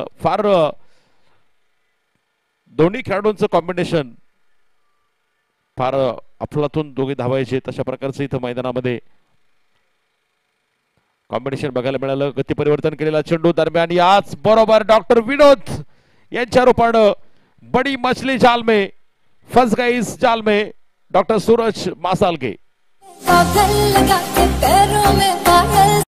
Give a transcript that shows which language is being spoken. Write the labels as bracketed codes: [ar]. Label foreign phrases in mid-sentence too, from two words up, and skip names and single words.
[mr] फार दोन्ही खेळाडूंचं कॉम्बिनेशन फार अफलातून दोघे धावायचे तशा प्रकारचं इथं मैदानामध्ये कॉम्बिनेशन बघायला मिळालं. गती परिवर्तन केलेला चेंडू दरम्यान याच बरोबर डॉक्टर विनोद यांच्या रूपानं [hi] बडी मछली जाल में फंस गई इस जाल में डॉक्टर सूरज मासाल के